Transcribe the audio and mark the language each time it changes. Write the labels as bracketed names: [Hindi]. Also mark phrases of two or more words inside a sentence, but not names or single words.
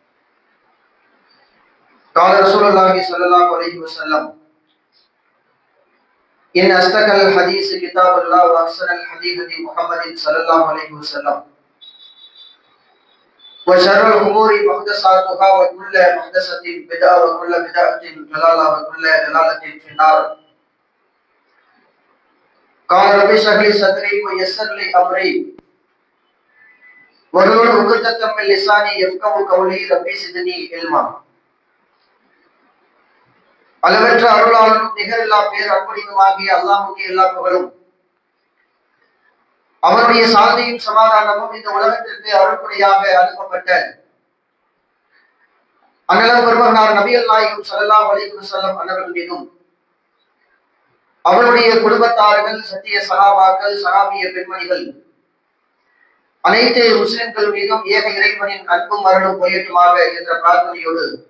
[Arabic] قال رسول الله صلى الله عليه وسلم إن أصدق الحديث كتاب الله وأحسن الهدي هدي محمد صلى الله عليه وسلم وشر الأمور محدثاتها وكل محدثة بدعة وكل بدعة ضلالة وكل ضلالة في النار. قال رب اشرح لي صدري ويسر لي أمري واحلل عقدة من لساني يفقهوا قولي رب زدني علما. [Tamil] அளவற்ற அருளாளனும் நிகரில்லா பேர் அன்புடையதுமாகிய அல்லாஹ்வுக்கே எல்லா புகழும், அவருடைய சாந்தியும் சமாதானமும் இந்த உலகத்திற்கு அருள்பொழியாக அனுப்பப்பட்ட அண்ணல் பெருமகனார் நபிகள் நாயகம் [Arabic] صلى الله عليه وسلم [Tamil] அன்னவர்கள் மீதும், அவருடைய குடும்பத்தார்கள், சத்திய சஹாபாக்கள், சஹாபிய பெண்மணிகள், அனைத்து முஸ்லிம்கள் மீதும் ஏக இறைவனின் அன்பும் அருளும் பொழியட்டுமாக என்ற பிரார்த்தனையோடு